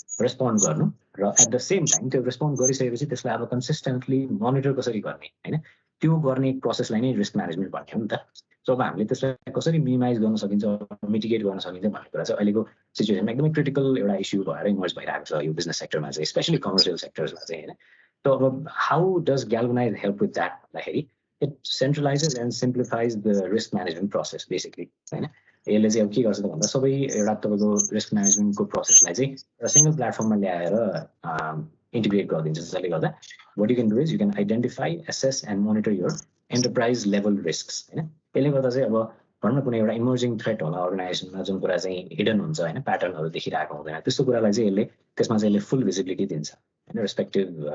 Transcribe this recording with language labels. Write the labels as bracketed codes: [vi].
[ne] Respond गर्नु र [en] at the same time [ne] त्यो रेस्पोन्ड गरिसकेपछि त्यसलाई अब कन्सिस्टेन्टली मोनिटर कसरी गर्ने होइन त्यो गर्ने प्रोसेसलाई नै रिस्क म्यानेजमेन्ट भन्ने हो नि त सो अब हामीले त्यसलाई कसरी मिनिमाइज गर्न सकिन्छ मिटिगेट गर्न सकिन्छ भन्ने कुरा चाहिँ अहिलेको सिचुएसनमा एकदमै क्रिटिकल एउटा इस्यु भएर इमर्ज भइरहेको छ यो बिजनेस सेक्टरमा चाहिँ स्पेसली कमर्सियल सेक्टर्समा चाहिँ होइन [en] So how does Galvanize help with that? It centralizes and simplifies the risk management process basically. [ne] यसले चाहिँ अब के गर्छ त भन्दा सबै एउटा तपाईँको रिस्क म्यानेजमेन्टको प्रोसेसलाई चाहिँ एउटा सिंगल प्लेटफर्ममा ल्याएर इन्टिग्रेट गरिदिन्छ जसले गर्दा [en] what you can do is you can identify, assess and monitor your enterprise level risks [ne] हैन यसले गर्दा चाहिँ अब भनौँ न कुनै एउटा इमर्जिङ थ्रेट होला अर्गनाइजेसनमा जुन कुरा चाहिँ हिडन हुन्छ होइन प्याटर्नहरू देखिरहेको हुँदैन त्यस्तो कुरालाई चाहिँ यसले त्यसमा चाहिँ यसले फुल भिजिबिलिटी दिन्छ होइन रेस्पेक्टिभ